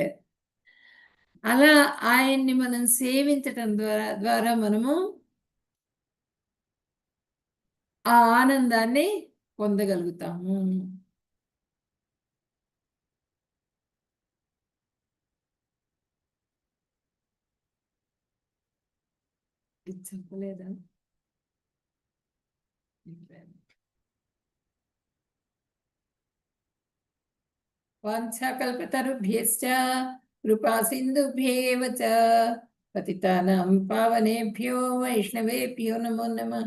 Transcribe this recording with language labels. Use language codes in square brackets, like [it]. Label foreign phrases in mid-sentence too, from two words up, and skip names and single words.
[te] అలా ఆయన్ని మనం సేవించటం ద్వారా మనము ఆ ఆనందాన్ని పొందగలుగుతాము. ఇది చెప్పలేదా? [sa] వాంఛాకల్పతరుభ్యశ్చ కృపా సింధుభ్యేవ చ పతితానాం పావనేభ్యో వైష్ణవేభ్యో నమో నమః.